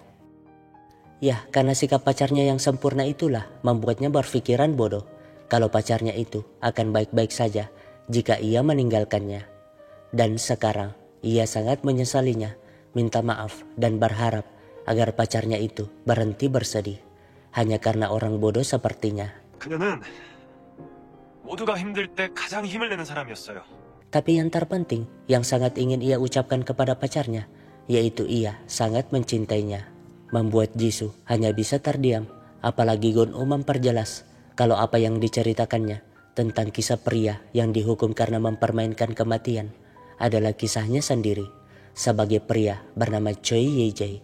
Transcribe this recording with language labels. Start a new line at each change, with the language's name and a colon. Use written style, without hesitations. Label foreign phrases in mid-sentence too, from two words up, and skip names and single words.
Indonesian: Ya, karena sikap pacarnya yang sempurna itulah membuatnya berpikiran bodoh kalau pacarnya itu akan baik-baik saja jika ia meninggalkannya. Dan sekarang ia sangat menyesalinya, minta maaf dan berharap agar pacarnya itu berhenti bersedih hanya karena orang bodoh sepertinya.
Korean: 그녀는 모두가 힘들 때 가장 힘을 내는 사람이었어요.
Indonesian: Tapi yang terpenting yang sangat ingin ia ucapkan kepada pacarnya, yaitu ia sangat mencintainya. Membuat Jisoo hanya bisa terdiam, apalagi Gun-u memperjelas kalau apa yang diceritakannya tentang kisah pria yang dihukum karena mempermainkan kematian adalah kisahnya sendiri sebagai pria bernama Choi Ye-jae.